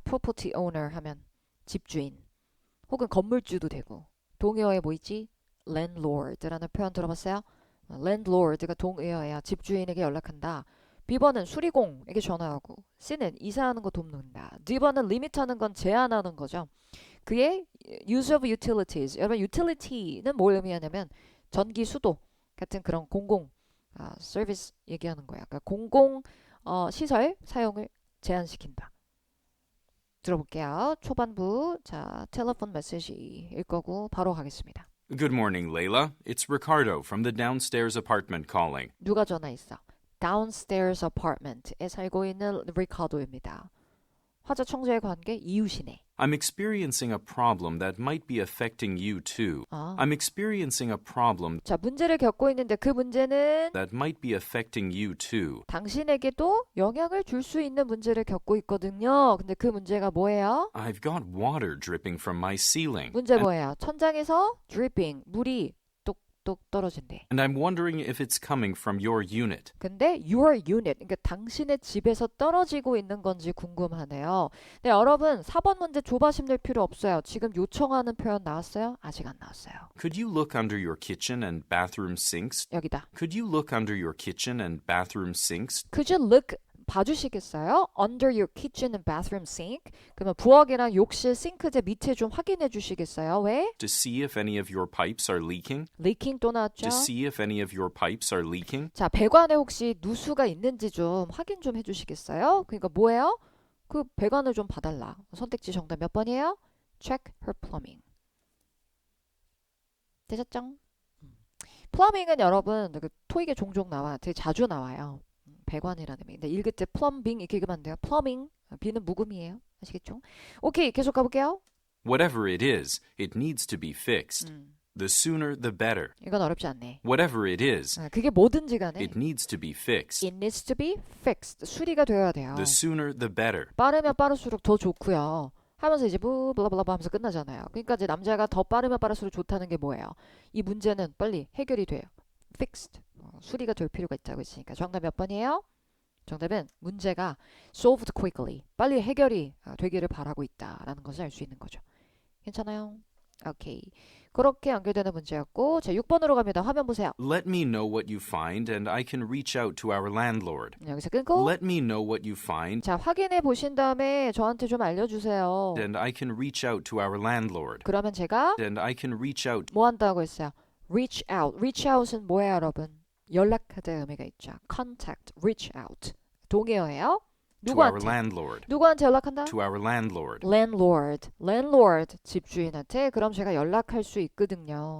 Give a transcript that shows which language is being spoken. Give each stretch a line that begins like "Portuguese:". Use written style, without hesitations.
Korean: property owner 하면 집주인 혹은 건물주도 되고 동의어에 뭐 있지? landlord라는 표현 들어봤어요? landlord가 동의어예요. 집주인에게 연락한다. B번은 수리공에게 전화하고 C는 이사하는 거 돕는다. D번은 limit하는 건 제한하는 거죠. 그의
English: use of utilities.
Korean: 여러분 utility는 뭘 의미하냐면 전기, 수도 같은 그런 공공 서비스 얘기하는 거야. 그러니까 공공 시설 사용을 제한시킨다. 들어볼게요. 초반부 자 텔레폰 메시지일 거고 바로 가겠습니다.
English: Good morning, Layla. It's Ricardo from the downstairs apartment calling.
Korean: 누가 전화했어? downstairs apartment에 살고 있는 리카도입니다. 화자 청자의 관계 이웃이네.
English: I'm experiencing a problem that might be affecting you too. I'm experiencing a problem
Korean: 자, 문제를 겪고 있는데 그 문제는
English: that might be affecting you too.
Korean: 당신에게도 영향을 줄 수 있는 문제를 겪고 있거든요. 근데 그 문제가 뭐예요?
English: I've got water dripping from my ceiling.
Korean: 문제 뭐예요? 천장에서 dripping, 물이 똑똑 떨어진대.
English: And I'm wondering if it's coming from your unit.
Korean: 근데 your unit, 그러니까 당신의 집에서 떨어지고 있는 건지 궁금하네요. 네, 여러분 4번 문제 조바심 낼 필요 없어요. 지금 요청하는 표현 나왔어요? 아직 안 나왔어요.
English: Could you look under your kitchen and bathroom sinks?
Korean: 여기다.
English: Could you look under your kitchen and bathroom sinks? Could you look
Korean: 봐주시겠어요?
English: Under your kitchen and bathroom sink.
Korean: 그러면 부엌이랑 욕실 싱크대 밑에 좀 확인해 주시겠어요? 왜?
English: To see if any of your pipes are leaking?
Korean: leaking 또 나왔죠?
English: To see if any of your pipes are leaking?
Korean: 자, 배관에 혹시 누수가 있는지 좀 확인 좀 해주시겠어요? 그러니까 뭐예요? 그 배관을 좀 봐달라. 선택지 정답 몇 번이에요?
English: Check her plumbing.
Korean: 되셨죠? plumbing은 여러분 그 토익에 종종 나와. 되게 자주 나와요. 배관이라는 의미. 근데 읽을 때 plumbing 이렇게 읽으면 안 돼요. plumbing. B는 묵음이에요. 아시겠죠? 오케이, 계속 가볼게요.
English: Whatever it is, it needs to be fixed. The sooner the better.
Korean: 이건 어렵지 않네.
English: Whatever it is,
Korean: 그게 뭐든지 간에
English: it needs to be fixed. it needs to be fixed.
Korean: 수리가 되어야 돼요.
English: The sooner the better.
Korean: 빠르면 빠를수록 더 좋고요. 하면서 이제 블라블라블라 하면서 끝나잖아요. 그러니까 이제 남자가 더 빠르면 빠를수록 좋다는 게 뭐예요? 이 문제는 빨리 해결이 돼요.
English: fixed.
Korean: 수리가 될 필요가 있다고 했으니까 정답 몇 번이에요? 정답은 문제가
English: solved quickly.
Korean: 빨리 해결이 되기를 바라고 있다라는 것을 알 수 있는 거죠. 괜찮아요? 오케이. 그렇게 연결되는 문제였고 자 6번으로 갑니다. 화면 보세요.
English: Let me know what you find and I can reach out to our landlord.
Korean: 여기서 끊고
English: Let me know what you find
Korean: 자 확인해 보신 다음에 저한테 좀 알려주세요.
English: and I can reach out to our landlord.
Korean: 그러면 제가
English: And I can reach out.
Korean: 뭐 한다고 했어요? reach out. reach out은 뭐예요 여러분? 연락하다의 의미가 있죠.
English: contact, reach out.
Korean: 동의어예요.
English: To our
Korean: 누구한테?
English: landlord.
Korean: 누구한테 연락한다?
English: To our landlord. landlord. landlord.
Korean: 집주인한테 그럼 제가 연락할 수 있거든요.